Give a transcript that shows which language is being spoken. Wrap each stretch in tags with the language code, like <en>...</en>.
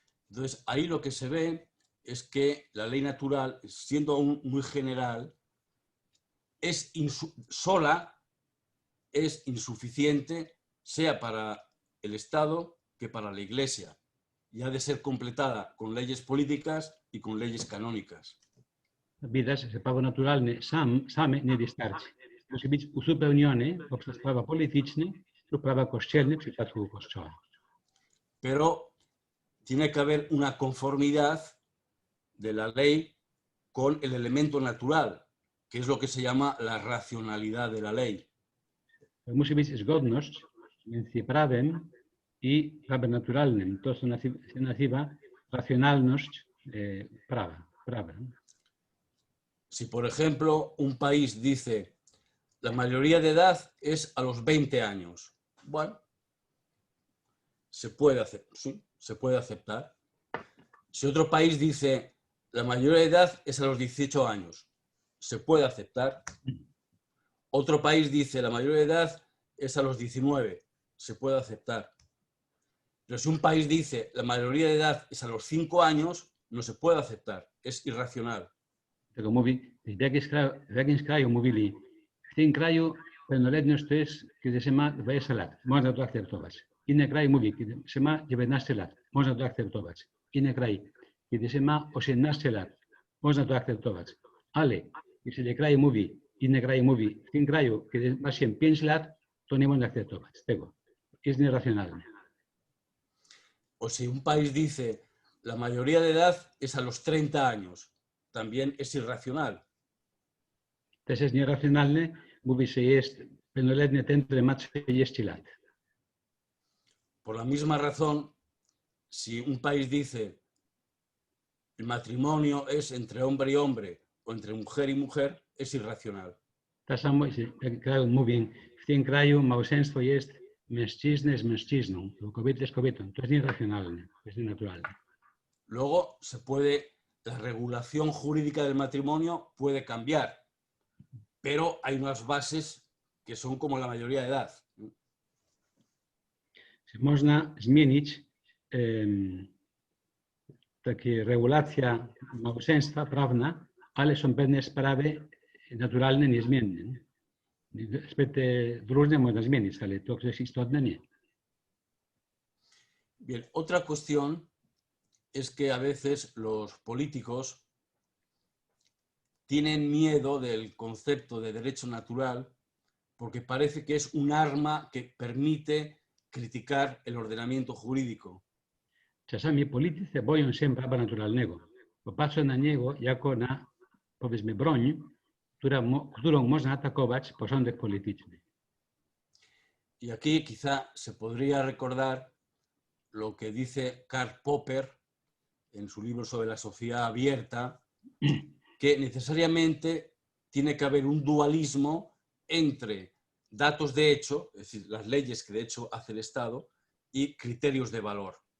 <es>Entonces, ahí lo que se ve es que la ley natural, siendo aún muy general, sola es insuficiente, sea para el Estado que para la Iglesia, y ha de ser completada con leyes políticas y con leyes canónicas.</es> <pl>Widać, że prawo naturalne same nie wystarczy. Musi być uzupełnione poprzez prawa polityczne lub prawa kościelne w przypadku Kościoła.</pl> <es>Pero tiene que haber una conformidad de la ley con el elemento natural, que es lo que se llama la racionalidad de la ley.</es> <pl>Musi być zgodność między prawem i prawem naturalnym. To się nazywa racjonalność prawa.</pl> <es>Si, por ejemplo, un país dice la mayoría de edad es a los 20 años, bueno, se puede hacer, sí, se puede aceptar. Si otro país dice la mayoría de edad es a los 18 años, se puede aceptar. Otro país dice la mayoría de edad es a los 19, se puede aceptar. Pero si un país dice la mayoría de edad es a los 5 años, no se puede aceptar, es irracional.</es> <pl>Tego mówi, w jakimś kraju mówili, w tym kraju pełnoletność to jest, kiedy się ma 20 lat, można to akceptować. Inny kraj mówi, kiedy się ma 19 lat, można to akceptować. Inny kraj, kiedy się ma 18 lat, można to akceptować. Ale jeśli inny kraj mówi, w tym kraju, kiedy ma się 5 lat, to nie można akceptować tego. Jest nieracjonalne.</pl> <es>O si un país dice la mayoría de edad es a los 30 años, también es irracional.</es> <pl>Też jest nieracjonalne, mówi się jest pełnoletnie ten, który ma 30 lat.</pl> <es>Por la misma razón, si un país dice el matrimonio es entre hombre y hombre o entre mujer y mujer, es irracional.</es> <pl>Tak samo, jeśli kraj mówi, w tym kraju małżeństwo jest mężczyzny z mężczyzną, kobiety z kobietą. To jest nieracjonalne, to jest nienaturalne.</pl> <es>Luego la regulación jurídica del matrimonio puede cambiar, pero hay unas bases que son como la mayoría de edad.</es> <pl>Można zmienić takie regulacja małżeństwa prawna, ale są pewne sprawy naturalne, niezmienne. Aspekty różne można zmienić, ale to, co jest istotne, nie.</pl> <es>Bien, otra cuestión es que a veces los políticos tienen miedo del concepto de derecho natural porque parece que es un arma que permite criticar el ordenamiento jurídico.</es> <pl>Czasami politycy boją się prawa naturalnego, bo patrzą na niego jako na, powiedzmy, broń, którą można atakować porządek polityczny.</pl> <es>Y aquí quizá se podría recordar lo que dice Karl Popper en su libro sobre la sociedad abierta, que necesariamente tiene que haber un dualismo entre datos de hecho, es decir, las leyes que de hecho hace el Estado, y criterios de valor.</es>